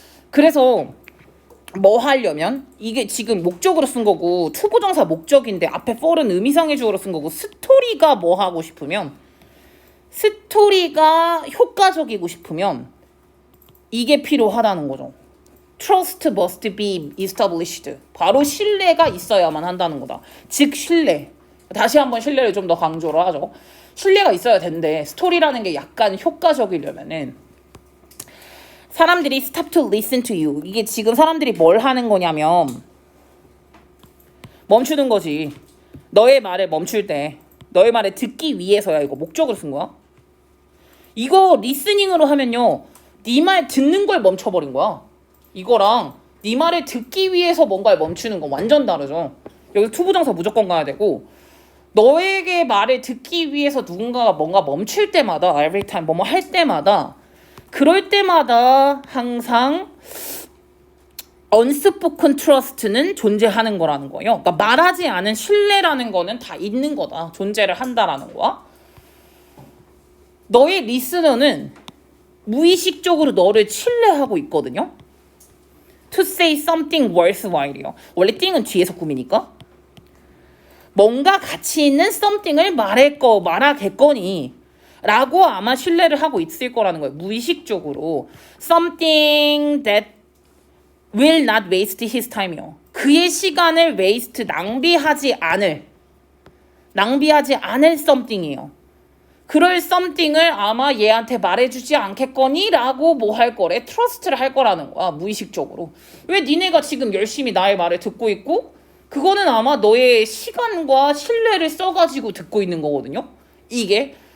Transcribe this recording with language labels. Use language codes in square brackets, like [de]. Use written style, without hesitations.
[ko] 그래서 뭐 하려면 이게 지금 목적으로 쓴 거고 투부정사 목적인데 앞에 for은 의미상의 주어로 쓴 거고 스토리가 뭐 하고 싶으면 스토리가 효과적이고 싶으면 이게 필요하다는 거죠. [en] Trust must be established. [ko] 바로 신뢰가 있어야만 한다는 거다. 즉 신뢰. 다시 한번 신뢰를 좀 더 강조를 하죠. 신뢰가 있어야 되는데 스토리라는 게 약간 효과적이려면은 사람들이 [en] stop to listen to you. [ko] 이게 지금 사람들이 뭘 하는 거냐면 멈추는 거지. 너의 말을 멈출 때 너의 말을 듣기 위해서야. 이거 목적으로 쓴 거야. 이거 리스닝으로 하면요. 네 말 듣는 걸 멈춰버린 거야. 이거랑 네 말을 듣기 위해서 뭔가를 멈추는 건 완전 다르죠. 여기서 투부정사 무조건 가야 되고 너에게 말을 듣기 위해서 누군가가 뭔가 멈출 때마다 [en] every time [ko] 뭐뭐 할 때마다 그럴 때마다 항상 [en] unspoken trust [ko] 는 존재하는 거라는 거예요. 그러니까 말하지 않은 신뢰라는 거는 다 있는 거다. 존재를 한다라는 거야. 너의 리스너는 무의식적으로 너를 신뢰하고 있거든요. [en] To say something worthwhile이요. [ko] 원래 띵은 뒤에서 꾸미니까. 뭔가 가치 있는 something을 말하겠거니 라고 아마 신뢰를 하고 있을 거라는 거예요. 무의식적으로. [en] Something that will not waste his time이요. [ko] 그의 시간을 waste, 낭비하지 않을 something이에요. 그럴 something을 아마 얘한테 말해주지 않겠거니 라고 뭐 할 거래. 트러스트를 할 거라는 거야. 무의식적으로. 왜 니네가 지금 열심히 나의 말을 듣고 있고 그거는 아마 너의 시간과 신뢰를 써가지고 듣고 있는 거거든요. 이게.